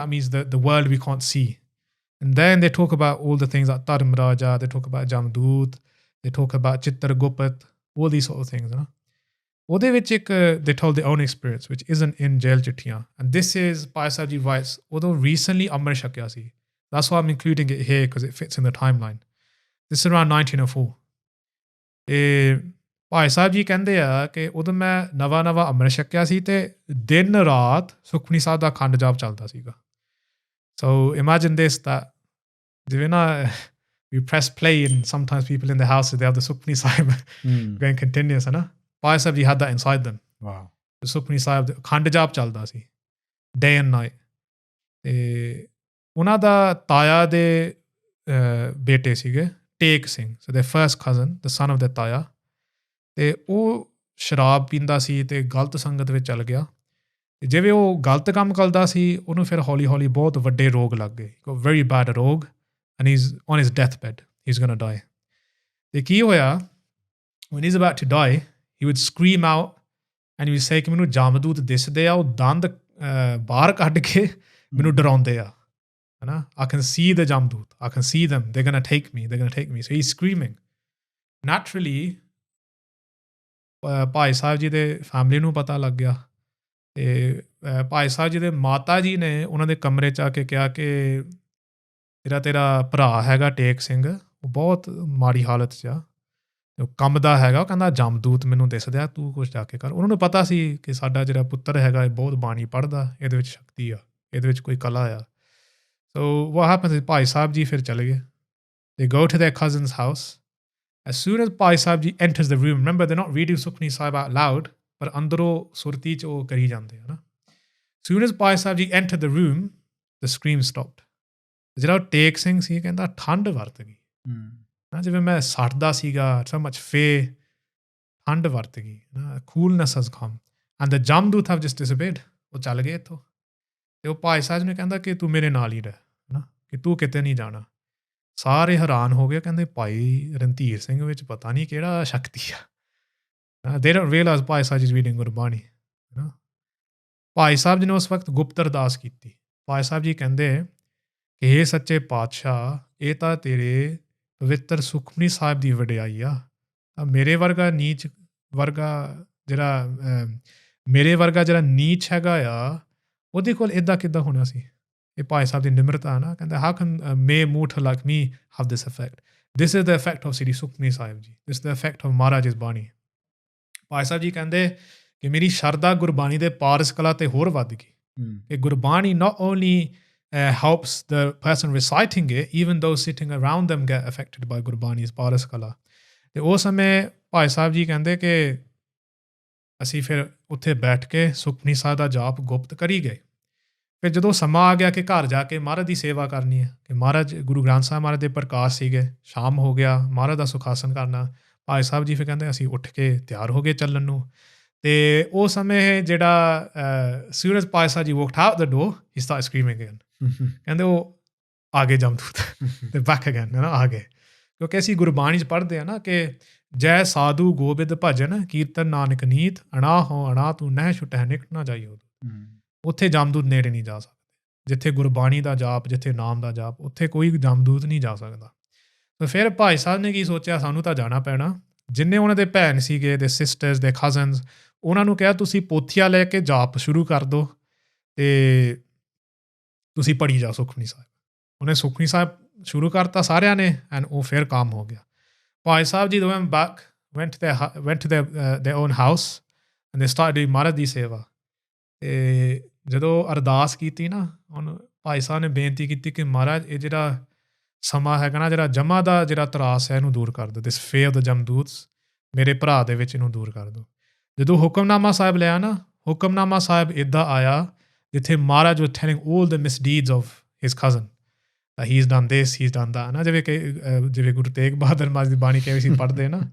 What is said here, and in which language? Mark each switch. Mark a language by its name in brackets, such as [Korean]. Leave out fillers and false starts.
[English] That means the world we can't see. And then they talk about all the things like Tarim Raja, they talk about Jamdoot, they talk about Chittar Gupat, all these sort of things, you know. [Punjabi] ਉਹਦੇ ਵਿੱਚ ਇੱਕ [English] they told their own experience which isn't in jail ਚਿੱਠੀਆਂ and this is Bhai Sahib Ji writes ਉਦੋਂ recently [Punjabi] ਅੰਮ੍ਰਿਤ ਛਕਿਆ ਸੀ। [English] That's why I'm including it here because it fits in the timeline. This is around 1904 [Punjabi] ਤੇ ਭਾਈ ਸਾਹਿਬ ਜੀ ਕਹਿੰਦੇ ਆ ਕਿ ਉਦੋਂ ਮੈਂ ਨਵਾਂ ਅੰਮ੍ਰਿਤ ਛਕਿਆ ਸੀ ਤੇ ਦਿਨ ਰਾਤ ਸੁਖਮਨੀ ਸਾਹਿਬ ਦਾ ਖੰਡ ਜਾਪ ਚੱਲਦਾ ਸੀਗਾ। [English] So imagine this, that [Punjabi] ਜਿਵੇਂ ਨਾ [English] we press play and sometimes people in the house they have the Sukhmani Sahib going continuous ਹੈ ਨਾ। Bhai Sahib Ji had that inside them. Wow. [Punjabi] The Sukhmani Sahib ਖੰਡ ਜਾਪ ਚੱਲਦਾ ਸੀ [English] day and night। [Punjabi] ਤੇ ਉਹਨਾਂ ਦਾ ਤਾਇਆ ਦੇ ਬੇਟੇ ਸੀਗੇ ਟੇਕ Singh. [English] So their first cousin, the son of their taya. [Punjabi] ਤੇ ਉਹ ਸ਼ਰਾਬ ਪੀਂਦਾ ਸੀ ਤੇ ਗਲਤ ਸੰਗਤ ਵਿੱਚ ਚੱਲ ਗਿਆ। ਤੇ ਜਿਵੇਂ ਉਹ ਗਲਤ ਕੰਮ ਕਰਦਾ ਸੀ ਉਹਨੂੰ ਫਿਰ ਹੌਲੀ ਹੌਲੀ ਬਹੁਤ ਵੱਡੇ ਰੋਗ ਲੱਗ ਗਏ। [English] very bad rog and he's on his deathbed, he's gonna die। [Punjabi] ਤੇ ਕੀ ਹੋਇਆ [English] when he's about to die, he would scream out and he would say [Punjabi] ਕਿ ਮੈਨੂੰ ਜਮਦੂਤ ਦਿਸਦੇ ਆ, ਉਹ ਦੰਦ ਬਾਹਰ ਕੱਢ ਕੇ ਮੈਨੂੰ ਡਰਾਉਂਦੇ ਆ ਹੈ ਨਾ। [English] I can see the jamdoot, I can see them, they're gonna take me, they're gonna take me। So he's screaming। [Punjabi] Naturally Bhai Sahib ji ਦੇ ਫੈਮਿਲੀ ਨੂੰ ਪਤਾ ਲੱਗ ਗਿਆ ਤੇ ਭਾਈ ਸਾਹਿਬ ਜੀ ਦੇ ਮਾਤਾ ਜੀ ਨੇ ਉਹਨਾਂ ਦੇ ਕਮਰੇ 'ਚ ਆ ਕੇ ਕਿਹਾ ਕਿ ਤੇਰਾ ਭਰਾ ਹੈਗਾ ਟੇਕ ਸਿੰਘ ਉਹ ਬਹੁਤ ਮਾੜੀ ਹਾਲਤ 'ਚ ਆ, ਉਹ ਕੰਮਦਾ ਹੈਗਾ। ਉਹ ਕਹਿੰਦਾ ਜਮਦੂਤ ਮੈਨੂੰ ਦਿਸਦਾ, ਤੂੰ ਕੁਛ ਜਾ ਕੇ ਕਰ। ਉਹਨਾਂ ਨੂੰ ਪਤਾ ਸੀ ਕਿ ਸਾਡਾ ਜਿਹੜਾ ਪੁੱਤਰ ਹੈਗਾ ਇਹ ਬਹੁਤ ਬਾਣੀ ਪੜ੍ਹਦਾ, ਇਹਦੇ ਵਿੱਚ ਸ਼ਕਤੀ ਆ, ਇਹਦੇ ਵਿੱਚ ਕੋਈ ਕਲਾ ਆ। ਸੋ [English] what happens is [Punjabi] Bhai Sahib ji ਫਿਰ ਚਲੇ ਗਏ। [English] They go to their cousin's house। As soon as Bhai Sahib Ji enters the room, remember they're not reading Sukhmani Sahib out loud, but [Punjabi] ਅੰਦਰੋਂ ਸੁਰਤੀ 'ਚ ਉਹ ਕਰੀ ਜਾਂਦੇ ਹੈ ਨਾ। [English] As soon as Bhai Sahib Ji entered the room, the scream stopped। [Punjabi] ਜਿਹੜਾ ਉਹ ਟੇਕ ਸਿੰਘ ਸੀ ਕਹਿੰਦਾ ਠੰਡ ਵਰਤ ਗਈ ਨਾ, ਜਿਵੇਂ ਮੈਂ ਸੜਦਾ ਸੀਗਾ [English] so much fear, [Punjabi] ਠੰਡ ਵਰਤ ਗਈ ਨਾ, [English] coolness has come and the Jamdut have just disappeared। [Punjabi] ਉਹ ਚੱਲ ਗਏ ਇੱਥੋਂ। ਤੇ ਉਹ ਭਾਈ ਸਾਹਿਬ ਨੇ ਕਹਿੰਦਾ ਕਿ ਤੂੰ ਮੇਰੇ ਨਾਲ ਹੀ ਰਹਿ ਨਾ, ਕਿ ਤੂੰ ਕਿਤੇ ਨਹੀਂ ਜਾਣਾ। ਸਾਰੇ ਹੈਰਾਨ ਹੋ ਗਏ, ਕਹਿੰਦੇ ਭਾਈ ਰਣਧੀਰ ਸਿੰਘ ਵਿੱਚ ਪਤਾ ਨਹੀਂ ਕਿਹੜਾ ਸ਼ਕਤੀ ਆ। [English] They don't realize [Punjabi] Bhai Sahib ji reading Gurbani ਨਾ। ਭਾਈ ਸਾਹਿਬ ਜੀ ਨੇ ਉਸ ਵਕਤ ਗੁਪਤ ਅਰਦਾਸ ਕੀਤੀ। ਭਾਈ ਸਾਹਿਬ ਜੀ ਕਹਿੰਦੇ ਕਿ ਇਹ ਸੱਚੇ ਪਾਤਸ਼ਾਹ ਇਹ ਤਾਂ ਤੇਰੇ ਪਵਿੱਤਰ ਸੁਖਮਨੀ ਸਾਹਿਬ ਦੀ ਵਡਿਆਈ ਆ। ਮੇਰੇ ਵਰਗਾ ਨੀਚ ਜਿਹੜਾ ਨੀਚ ਹੈਗਾ ਆ ਉਹਦੇ ਕੋਲ ਇੱਦਾਂ ਕਿੱਦਾਂ ਹੋਣਾ ਸੀ। ਇਹ ਭਾਈ ਸਾਹਿਬ ਦੀ ਨਿਮਰਤਾ ਨਾ, ਕਹਿੰਦਾ [English] how can a mere mortal like me have this effect? This is the effect of Sri Sukhmani Sahib Ji, this is the effect of Maharaj's bani. [Punjabi] ਭਾਈ ਸਾਹਿਬ ਜੀ ਕਹਿੰਦੇ ਕਿ ਮੇਰੀ ਸ਼ਰਧਾ ਗੁਰਬਾਣੀ ਦੇ ਪਾਰਸ ਕਲਾ ਤੇ ਹੋਰ ਵੱਧ ਗਈ। [English] ਕਿ Gurbani not only helps the person reciting it, even those sitting around them get affected by Gurbani's paras kala. [Punjabi] ਤੇ ਉਸ ਸਮੇਂ ਭਾਈ ਸਾਹਿਬ ਜੀ ਕਹਿੰਦੇ ਕਿ ਅਸੀਂ ਫਿਰ ਉੱਥੇ ਬੈਠ ਕੇ ਸੁਖਮਨੀ ਸਾਹਿਬ ਦਾ ਜਾਪ ਗੁਪਤ ਕਰੀ ਗਏ। ਫਿਰ ਜਦੋਂ ਸਮਾਂ ਆ ਗਿਆ ਕਿ ਘਰ ਜਾ ਕੇ ਮਹਾਰਾਜ ਦੀ ਸੇਵਾ ਕਰਨੀ ਹੈ, ਕਿ ਮਹਾਰਾਜ ਗੁਰੂ ਗ੍ਰੰਥ ਸਾਹਿਬ ਮਹਾਰਾਜ ਦੇ ਪ੍ਰਕਾਸ਼ ਸੀਗੇ, ਸ਼ਾਮ ਹੋ ਗਿਆ, ਮਹਾਰਾਜ ਦਾ ਸੁਖਾਸਨ ਕਰਨਾ। ਭਾਈ ਸਾਹਿਬ ਜੀ ਫਿਰ ਕਹਿੰਦੇ ਅਸੀਂ ਉੱਠ ਕੇ ਤਿਆਰ ਹੋ ਗਏ ਚੱਲਣ ਨੂੰ। ਅਤੇ ਉਸ ਸਮੇਂ ਜਿਹੜਾ [English] soon as Bhai Sahib ji walked out the door, he started screaming again. [Punjabi] ਕਹਿੰਦੇ ਉਹ ਆ ਗਏ ਜਮਦੂਤ ਅਤੇ [English] back again, [Punjabi] ਹੈ ਨਾ, ਆ ਗਏ। ਕਿਉਂਕਿ ਅਸੀਂ ਗੁਰਬਾਣੀ 'ਚ ਪੜ੍ਹਦੇ ਹਾਂ ਨਾ ਕਿ ਜੈ ਸਾਧੂ ਗੋਬਿੰਦ ਭਜਨ ਕੀਰਤਨ ਨਾਨਕ ਨੀਤ, ਅਣਾ ਹੋ ਅਣਾ ਤੂੰ ਨਹਿ ਛੁਟਹਿ ਨਿਕਟ ਨਾ ਜਾਈ ਉਦੋਂ। ਉੱਥੇ ਜਮਦੂਤ ਨੇੜੇ ਨਹੀਂ ਜਾ ਸਕਦੇ। ਜਿੱਥੇ ਗੁਰਬਾਣੀ ਦਾ ਜਾਪ, ਜਿੱਥੇ ਨਾਮ ਦਾ ਜਾਪ, ਉੱਥੇ ਕੋਈ ਜਮਦੂਤ ਨਹੀਂ ਜਾ ਸਕਦਾ। ਤਾਂ ਫਿਰ ਭਾਈ ਸਾਹਿਬ ਨੇ ਕੀ ਸੋਚਿਆ, ਸਾਨੂੰ ਤਾਂ ਜਾਣਾ ਪੈਣਾ। ਜਿੰਨੇ ਉਹਨਾਂ ਦੇ ਭੈਣ ਸੀਗੇ, ਦੇ ਸਿਸਟਰਸ, ਦੇ ਕਜ਼ਨਸ, ਉਹਨਾਂ ਨੂੰ ਕਿਹਾ ਤੁਸੀਂ ਪੋਥੀਆਂ ਲੈ ਕੇ ਜਾਪ ਸ਼ੁਰੂ ਕਰ ਦਿਓ ਅਤੇ ਤੁਸੀਂ ਪੜ੍ਹੀ ਜਾਓ ਸੁਖਮਨੀ ਸਾਹਿਬ। ਉਹਨੇ ਸੁਖਮਨੀ ਸਾਹਿਬ ਸ਼ੁਰੂ ਕਰਤਾ ਸਾਰਿਆਂ ਨੇ, ਐਂਡ ਉਹ ਫਿਰ ਕੰਮ ਹੋ ਗਿਆ। [English] Bhai Sahib ji went back, went to their own house and they started doing [Punjabi] ਮਹਾਰਾਜ ਦੀ ਸੇਵਾ। ਅਤੇ ਜਦੋਂ ਅਰਦਾਸ ਕੀਤੀ ਨਾ, ਹੁਣ ਭਾਈ ਸਾਹਿਬ ਨੇ ਬੇਨਤੀ ਕੀਤੀ ਕਿ ਮਹਾਰਾਜ ਇਹ ਜਿਹੜਾ ਸਮਾਂ ਹੈਗਾ ਨਾ, ਜਿਹੜਾ ਜਮ੍ਹਾਂ ਦਾ ਜਿਹੜਾ ਤਰਾਸ ਹੈ, ਇਹਨੂੰ ਦੂਰ ਕਰ ਦਿਓ। [English] this fear the jamdoots, [Punjabi] ਮੇਰੇ ਭਰਾ ਦੇ ਵਿੱਚ ਇਹਨੂੰ ਦੂਰ ਕਰ ਦਿਓ। ਜਦੋਂ ਹੁਕਮਨਾਮਾ ਸਾਹਿਬ ਲਿਆ ਨਾ, ਹੁਕਮਨਾਮਾ ਸਾਹਿਬ ਇੱਦਾਂ ਆਇਆ ਜਿੱਥੇ ਮਹਾਰਾਜ [English] was telling all the misdeeds of his cousin, that he's done this, he's done that, [Punjabi] ਨਾ ਜਿਵੇਂ ਗੁਰੂ ਤੇਗ ਬਹਾਦਰ ਮਹਾਰਾਜ ਦੀ ਬਾਣੀ ਕਹੀ ਸੀ ਪੜ੍ਹਦੇ ਨਾ,